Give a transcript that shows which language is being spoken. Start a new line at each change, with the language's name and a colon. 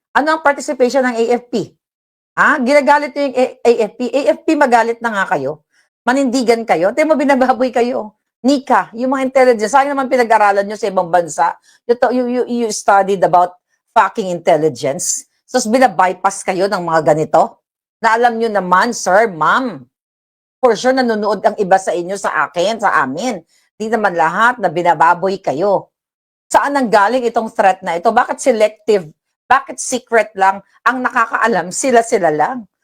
Filipino: Ano ang participation ng AFP? Ginagalit niyo yung AFP. AFP, magalit na nga kayo. Manindigan kayo. Tayo mo binababoy kayo. Nika, yung mga intelligence, sayang naman pinag-aralan nyo sa ibang bansa.
English: You studied about fucking intelligence.
Filipino: So, binabypass kayo ng mga ganito. Na alam nyo naman, sir, ma'am,
English: for sure
Filipino: nanonood ang iba sa inyo, sa akin, sa amin. Di naman lahat na binababoy kayo. Saan ang galing itong threat na ito? Bakit selective? Bakit secret lang? Ang nakakaalam, sila-sila lang.